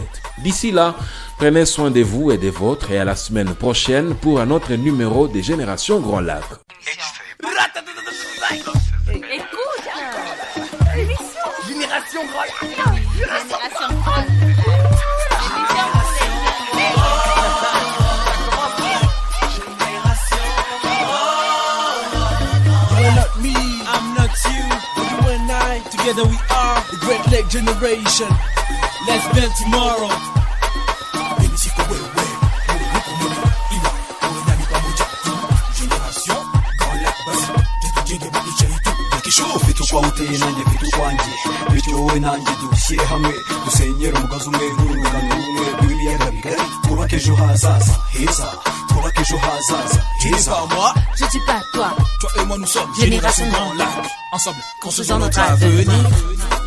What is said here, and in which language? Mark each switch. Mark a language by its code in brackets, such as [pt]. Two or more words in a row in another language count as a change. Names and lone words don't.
[fr] D'ici là, prenez soin de vous et des vôtres, et à la semaine prochaine pour un autre numéro des Générations Grand Lac. Écoute. L'émission. Génération Grand Lac. Génération Grand Lac. L'émission pour les jeunes. [en] You're not me, I'm not you. You and I, together we are the Great Lake Generation. Let's build tomorrow. [rw] Fito kwa uteye nanjye fito kwanjye bityo wowe nanjye dushyire hamwe dusenyere umugozi umwe n'urungano rumwe rw'ibiyaga bigari twubake ejo hazaza heza twubake ejo hazaza heza. [fr] Je dis pas toi. Toi et moi nous sommes Génération Grand Lac. Ensemble, construisons notre avenir.